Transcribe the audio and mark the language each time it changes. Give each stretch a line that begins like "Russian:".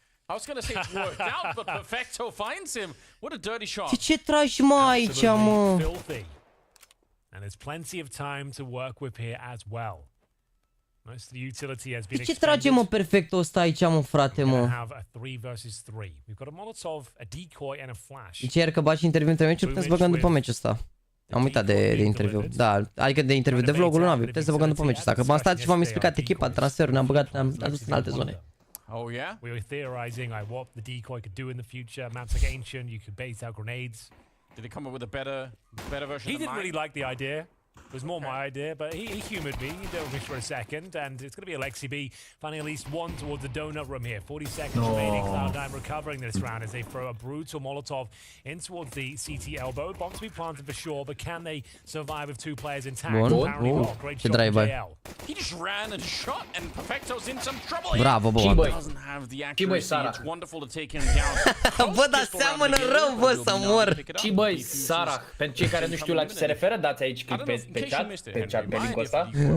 English: I was gonna say it worked out, but Perfecto finds him. What a dirty shot.
Romanian: Ce tragi mă aici, mă?
English: And there's plenty of time to work with here as well. Most of the utility has been
Romanian: ce trage mă Perfecto ăsta aici, mă, frate, mă?
English: Have a 3 versus 3. We've got a Molotov, a decoy and a flash.
Romanian: Deci iar că bași interviu între meciuri, putem să băgăm după meciul ăsta. Am uitat de interviu. Da, adică de interviu de vlogul lui NaVi, putem să băgăm după meciul ăsta. Că m-am stat și v-am explicat echipa, transferul, ne-am băgat, ne-am dus în alte zone.
English: Oh yeah? We were theorizing like what the decoy could do in the future. Maps like Ancient, you could bait out grenades. Did he come up with a better version? He didn't really like the idea. It was more my idea, but he humoured me. He dealt with me for a second, and it's going to be Alexi B finding at least one towards the donut room here. 40 seconds remaining. Cloud9 recovering this round as they throw a brutal Molotov in towards the CT elbow. Bomb to be planted for sure, but can they survive with two players intact? Apparently not. Great shot from JL. He just ran and shot, and Perfecto's in some trouble.
Romanian: Bravo, bă.
English: Doesn't have the accuracy. It's wonderful to take him down.
Romanian: Bă, dar seamănă rău, bă, să mor. Și băi, Sarah, pentru cei care nu știu la ce se referă, dați aici click pe chat, pe linkul ăsta.